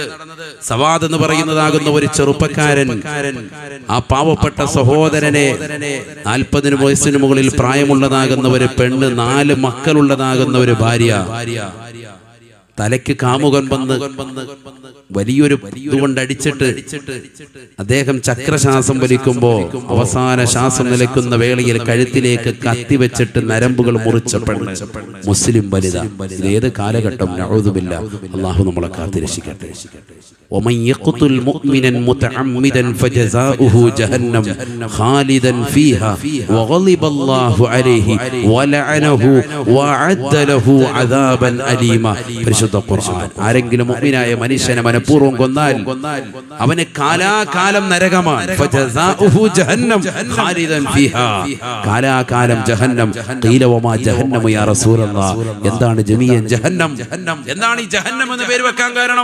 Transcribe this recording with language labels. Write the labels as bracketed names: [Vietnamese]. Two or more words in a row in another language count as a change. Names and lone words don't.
[Malayalam] സവാദ് എന്ന് പറയുന്നതാകുന്ന ഒരു ചെറുപ്പക്കാരൻ ആ പാവപ്പെട്ട സഹോദരനെ 40 വയസ്സിന് മുകളിൽ പ്രായമുള്ളതാകുന്ന ഒരു പെണ്ണ്, 4 മക്കളുള്ളതാകുന്ന ഒരു ഭാര്യ, തലയ്ക്ക് കാമുകൻ വന്ന് വലിയൊരു ഇതുകൊണ്ട് അടിച്ചിട്ട് അദ്ദേഹം ചക്രശ്വാസം വലിക്കുമ്പോ അവസാന ശ്വാസം നിലയ്ക്കുന്ന വേളയിൽ കഴുത്തിലേക്ക് കത്തിവെച്ചിട്ട് നരമ്പുകൾ മുറിച്ച പെണ്ണ് മുസ്ലിം വനിത. ഇത് ഏത് കാലഘട്ടം? നഊദുബില്ലാഹ്. അല്ലാഹു നമ്മളെ കാത്തുരക്ഷിക്കട്ടെ. [Arabic] ومن يقتل مؤمنا متعمدا فجزاؤه جهنم خالدا فيها وغضب الله عليه ولعنه وأعد له عذابا أليما. [Malayalam] പരിശുദ്ധ ഖുർആൻ. ആരെങ്കിലും മുഅ്മിനായ മനുഷ്യനെ മനഃപൂർവ്വം കൊന്നാൽ അവന് കാലാകാലം നരകമാണ്. [Arabic] فجزاؤه جهنم خالدا فيها, [Malayalam] കാലാകാലം ജഹന്നം. [Arabic] قيل وما جهنم يا رسول الله, [Malayalam] എന്താണ് ജമീഅൻ ജഹന്നം? എന്താണ് ഈ ജഹന്നം എന്ന് പേര് വെക്കാൻ കാരണം?